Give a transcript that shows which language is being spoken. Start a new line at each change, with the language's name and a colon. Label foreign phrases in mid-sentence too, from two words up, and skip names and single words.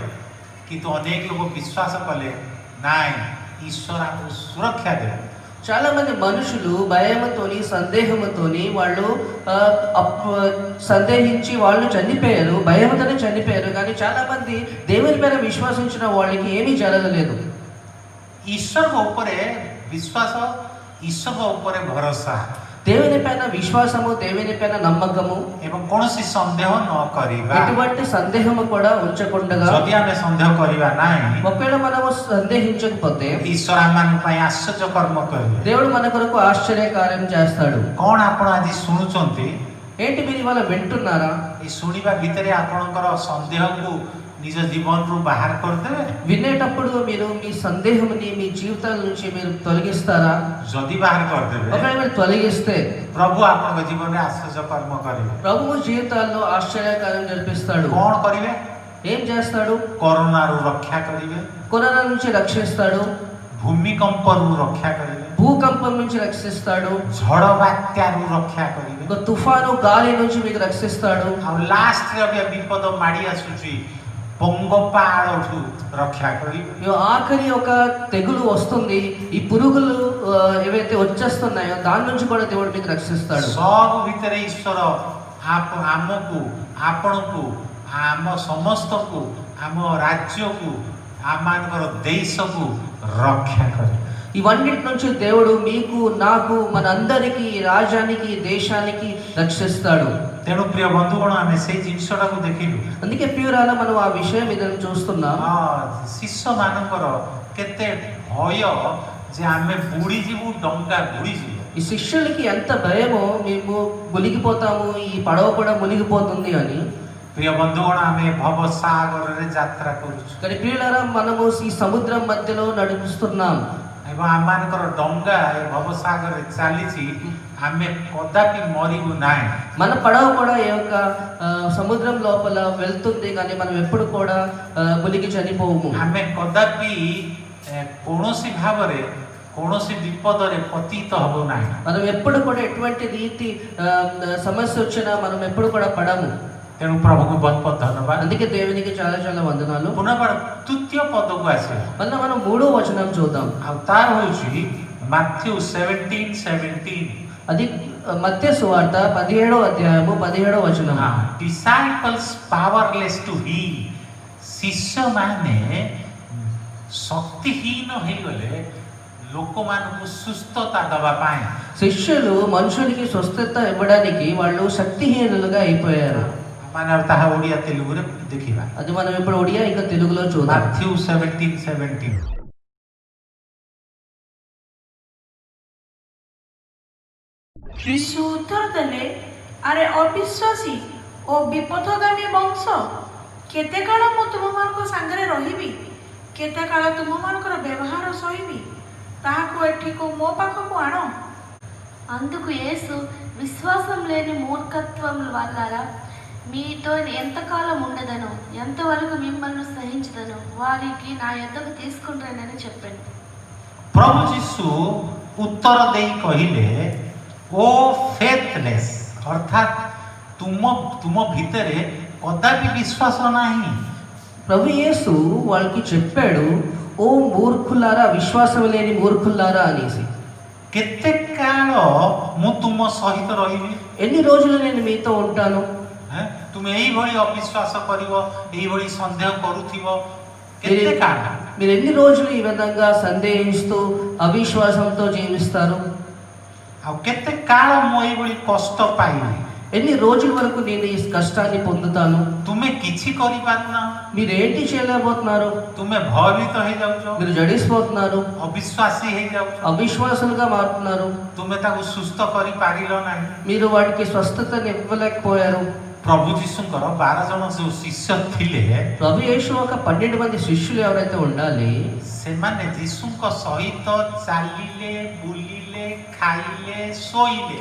Odia: କିନ୍ତୁ ଅନେକ ଲୋକ ବିଶ୍ୱାସ କଲେ ନାଇଁ, ଈଶ୍ୱର ଆମକୁ ସୁରକ୍ଷା ଦେବେ.
Telugu: చాలా మంది మనుషులు భయంతోని సందేహంతోని వాళ్ళు సందేహించి వాళ్ళు చనిపోయారు, భయంతోనే చనిపోయారు. కానీ చాలా మంది దేవుని మీద విశ్వసించిన వాళ్ళకి ఏమీ జరగలేదు.
Odia: ईश्वर ଉପରେ ବିଶ୍ୱାସ, ଈଶ୍ୱର ଉପରେ ଭରସା
Telugu: దేవుని పైన విశ్వాసము, దేవుని పైన నమ్మకము,
Odia: ଏବଂ କୌଣସି ସନ୍ଦେହ ନ କରିବା.
Telugu: ఎటువంటి సందేహము కూడా ఉంచకుండా,
Odia: ଯଦି ଆମେ ସନ୍ଦେହ କରିବା ନାହିଁ,
Telugu: ఒకవేళ మనము సందేహించకపోతే
Odia: ଈଶ୍ୱର ଆମମାନଙ୍କ ପାଇଁ ଆଶ୍ଚର୍ଯ୍ୟ కర్ମ କରିବେ.
Telugu: దేవుడు మన కొరకు ఆశ్చర్య కార్యం చేస్తాడు.
Odia: କ'ଣ ଆପଣ ଆଜି ଶୁଣୁଛନ୍ତି?
Telugu: ఏంటి మీరు ఇవాళ వింటున్నారా?
Odia: এই ଶୁଣିବା ଭିତରେ ଆପଣଙ୍କର ସନ୍ଦେହକୁ ନିଜ ଜୀବନରୁ ବାହାର କରିଦେବେ.
Telugu: వినేటప్పుడు మీరు మీ సందేహంని మీ జీవితాల నుంచి మీరు తొలగిస్తారా?
Odia: ଯଦି ବାହାର କରିଦେବେ,
Telugu: ఒకవేళ మీరు తొలగిస్తే
Odia: ପ୍ରଭୁ ଆପଣଙ୍କ ଜୀବନରେ ଆଶ୍ଚର୍ଯ୍ୟ కర్ମ କରିବେ.
Telugu: ప్రభువు జీవితాల్లో ఆశ్చర్యకార్యం జరిపిస్తాడు.
Odia: କ'ଣ କରିବେ?
Telugu: ఏం చేస్తాడు?
Odia: କରୋନାରୁ ରକ୍ଷା କରିବେ,
Telugu: కరోనా నుంచి రక్షిస్తాడు,
Odia: ଭୂମିକମ୍ପରୁ ରକ୍ଷା କରିବେ,
Telugu: భూకంపం నుంచి రక్షిస్తాడు,
Odia: ଝଡ଼ ବାତ୍ୟାରୁ ରକ୍ଷା କରିବେ.
Telugu: ఒక తుఫాను గాలి నుంచి మీకు రక్షిస్తాడు.
Odia: ଆଉ ଲାଷ୍ଟରେ ଏବେ ବିପଦ ମାଡ଼ି ଆସୁଛି, ପଙ୍ଗପାଳଠୁ ରକ୍ଷା କରିବେ.
Telugu: ఆఖరి ఒక తెగులు వస్తుంది, ఈ పురుగులు ఏవైతే వచ్చేస్తున్నాయో దాని నుంచి కూడా దేవుడు మీకు రక్షిస్తాడు.
Odia: ସବୁ ଭିତରେ ଈଶ୍ୱର ଆମକୁ, ଆପଣଙ୍କୁ, ଆମ ସମସ୍ତଙ୍କୁ, ଆମ ରାଜ୍ୟକୁ, ଆମମାନଙ୍କର ଦେଶକୁ ରକ୍ଷା କରିବେ.
Telugu: ఇవన్నిటి నుంచి దేవుడు మీకు, నాకు, మనందరికీ, రాజ్యానికి, దేశానికి రక్షిస్తాడు.
Odia: ତେଣୁ ପ୍ରିୟ ବନ୍ଧୁଗଣ, ଆମେ ସେଇ ଜିନିଷଟାକୁ ଦେଖିଲୁ.
Telugu: అందుకే ప్రియురాల మనం ఆ విషయం మీద చూస్తున్నాం.
Odia: ଶିଷ୍ୟମାନଙ୍କର କେତେ ଭୟ ଯେ ଆମେ ବୁଡ଼ିଯିବୁ, ଡଙ୍ଗା ବୁଡ଼ିଯିବ.
Telugu: ఈ శిష్యులకి ఎంత భయమో, మేము మునిగిపోతాము, ఈ పడవ కూడా మునిగిపోతుంది అని.
Odia: ପ୍ରିୟ ବନ୍ଧୁଗଣ, ଆମେ ଭବସାଗରରେ ଯାତ୍ରା କରୁଛୁ
Telugu: కానీ ప్రియులారా, మనము ఈ సముద్రం మధ్యలో నడుస్తున్నాం.
Odia: ଏବଂ ଆମମାନଙ୍କର ଡଙ୍ଗା ଏ ଭବସାଗରରେ ଚାଲିଛି. ଆମେ କଦାପି ମରିବୁ ନାହିଁ.
Telugu: మన పడవ కూడా ఈ యొక్క సముద్రం లోపల వెళ్తుంది, కానీ మనం ఎప్పుడు కూడా మునిగి చనిపోము.
Odia: ଆମେ କଦାପି କୌଣସି ଭାବରେ କୌଣସି ବିପଦରେ ପତିତ ହବ ନାହିଁ.
Telugu: మనం ఎప్పుడు కూడా ఎటువంటి రీతి సమస్య వచ్చినా మనం ఎప్పుడు కూడా పడము.
Odia: ତେଣୁ ପ୍ରଭୁକୁ ବହୁତ ବହୁତ ଧନ୍ୟବାଦ.
Telugu: అందుకే దేవునికి చాలా చాలా వందనాలు.
Odia: ପୁନର୍ବାର ତୃତୀୟ ପଦକୁ ଆସିବା.
Telugu: మళ్ళీ మనం 3వ వచనం చూద్దాం.
Odia: ଆଉ ତାର ହେଉଛି ମାଥ୍ୟୁ 17:17.
Telugu: అది మత్తయి సువార్త 17వ అధ్యాయము 17వ వచనం.
English: disciples powerless to heal.
Odia: ଶିଷ୍ୟମାନେ ଶକ୍ତିହୀନ ହେଇଗଲେ ଲୋକମାନଙ୍କୁ ସୁସ୍ଥତା ଦେବା ପାଇଁ.
Telugu: శిష్యులు మనుషునికి స్వస్థత ఇవ్వడానికి వాళ్ళు శక్తిహీనులుగా అయిపోయారు.
Odia: ମାନେ ତାହା ଓଡ଼ିଆ ତେଲୁଗୁରେ ଦେଖିବା.
Telugu: అది మనం ఇప్పుడు ఒడియా ఇంకా తెలుగులో చూద్దాం.
Odia: ମାଥ୍ୟୁ 17:17. ଯୀଶୁ ଉତ୍ତର ଦେଲେ, ଆରେ ଅବିଶ୍ୱାସୀ ଓ ବିପଥଗାମୀ ବଂଶ, କେତେ କାଳ ମୁଁ ତୁମମାନଙ୍କ ସାଙ୍ଗରେ ରହିବି? କେତେ କାଳ ତୁମମାନଙ୍କର ବ୍ୟବହାର ସହିବି? ତାହାକୁ ଏଠିକୁ ମୋ ପାଖକୁ ଆଣ.
Telugu: అందుకు యేసు, విశ్వాసం లేని మూర్ఖత్వం వల్లారా, మీతో ఎంతకాలం ఉండదనో, ఎంతవరకు మిమ్మల్ని సహించదనో వారికి నా యొద్దకు తీసుకుంటానని చెప్పాను.
Odia: ପ୍ରଭୁ ଯୀଶୁ ଉତ୍ତର ଦେଇ କହିଲେ, ଓ ଫେଥଲେସ୍, ଅର୍ଥାତ୍ ତୁମ ଭିତରେ କଦାପି ବିଶ୍ୱାସ ନାହିଁ.
Telugu: ప్రభు యేసు వాళ్ళకి చెప్పాడు, ఓ మూర్ఖులారా, విశ్వాసం లేని మూర్ఖులారా అనేసి.
Odia: କେତେ କାଳ ମୁଁ ତୁମ ସହିତ ରହିବି?
Telugu: ఎన్ని రోజులు నేను మీతో ఉంటాను?
Odia: ତୁମେ ଏଇଭଳି ଅବିଶ୍ୱାସ କରିବ, ଏଇଭଳି ସନ୍ଦେହ କରୁଥିବ, କେତେ କାଳ?
Telugu: మీరు ఎన్ని రోజులు ఈ విధంగా సందేహిస్తూ అవిశ్వాసంతో జీవిస్తారు?
Odia: ଆଉ କେତେ କାଳ ମୁଁ ଏଇଭଳି କଷ୍ଟ ପାଇବି?
Telugu: ఎన్ని రోజుల వరకు నేను ఈ కష్టాన్ని పొందుతాను?
Odia: ତୁମେ କିଛି କରିପାରୁନା,
Telugu: మీరు ఏంటి చేయలేకపోతున్నారు?
Odia: ତୁମେ ଭୟଭୀତ ହେଇଯାଉଛ,
Telugu: మీరు జడిసిపోతున్నారు,
Odia: ଅବିଶ୍ୱାସୀ ହେଇଯାଉଛ,
Telugu: అవిశ్వాసులుగా మారుతున్నారు,
Odia: ତୁମେ ତାକୁ ସୁସ୍ଥ କରିପାରିଲ ନାହିଁ.
Telugu: మీరు వాటికి స్వస్థతని ఇవ్వలేకపోయారు.
Odia: ପ୍ରଭୁ ଯୀଶୁଙ୍କର 12 ଜଣ ଯୋଉ ଶିଷ୍ୟ ଥିଲେ,
Telugu: ప్రభు యేసు ఒక 12 మంది శిష్యులు ఎవరైతే ఉండాలి,
Odia: ସେମାନେ ଯୀଶୁଙ୍କ ସହିତ ଚାଲିଲେ, ବୁଲିଲେ, ଖାଇଲେ, ଶୋଇଲେ.